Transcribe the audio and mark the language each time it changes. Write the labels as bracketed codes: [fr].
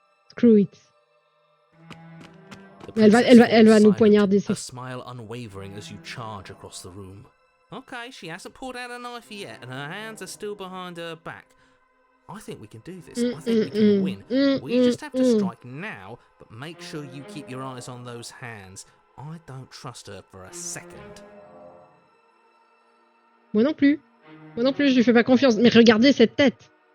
[en] Screw it. [fr] Elle va nous poignarder. [en] Her smile unwavering as you charge across the room. Okay, she hasn't pulled out a knife yet, and her hands are still behind her back. I think we can do this. I think we can win. We just have to strike now, but make sure you keep your eyes on those hands. I don't trust her for a second. [fr] Moi non plus, je lui fais pas confiance. Mais regardez cette tête.